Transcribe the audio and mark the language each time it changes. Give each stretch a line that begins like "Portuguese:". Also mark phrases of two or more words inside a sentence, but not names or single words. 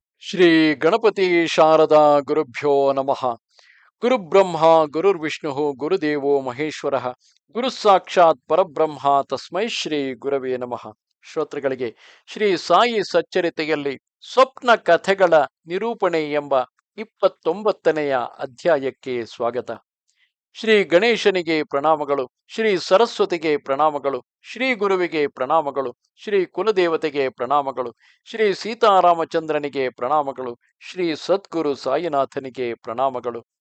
Sanskrit: ಶ್ರೀ ಗಣಪತಿ ಶಾರದಾ ಗುರುಭ್ಯೋ ನಮಃ. ಗುರುಬ್ರಹ್ಮ ಗುರುರ್ವಿಷ್ಣು ಗುರುದೇವೋ ಮಹೇಶ್ವರ. ಗುರು ಸಾಕ್ಷಾತ್ ಪರಬ್ರಹ್ಮ ತಸ್ಮೈ ಶ್ರೀ ಗುರವೇ ನಮಃ.
Kannada: ಶ್ರೋತೃಗಳಿಗೆ ಶ್ರೀ ಸಾಯಿ ಸಚ್ಚರಿತೆಯಲ್ಲಿ ಸ್ವಪ್ನ ಕಥೆಗಳ ನಿರೂಪಣೆ ಎಂಬ 29ನೆಯ ಅಧ್ಯಾಯಕ್ಕೆ ಸ್ವಾಗತ. ಶ್ರೀ ಗಣೇಶನಿಗೆ ಪ್ರಣಾಮಗಳು, ಶ್ರೀ ಸರಸ್ವತಿಗೆ ಪ್ರಣಾಮಗಳು, ಶ್ರೀ ಗುರುವಿಗೆ ಪ್ರಣಾಮಗಳು, ಶ್ರೀ ಕುಲದೇವತೆಗೆ ಪ್ರಣಾಮಗಳು, ಶ್ರೀ ಸೀತಾರಾಮಚಂದ್ರನಿಗೆ ಪ್ರಣಾಮಗಳು, ಶ್ರೀ ಸದ್ಗುರು ಸಾಯಿನಾಥನಿಗೆ ಪ್ರಣಾಮಗಳು.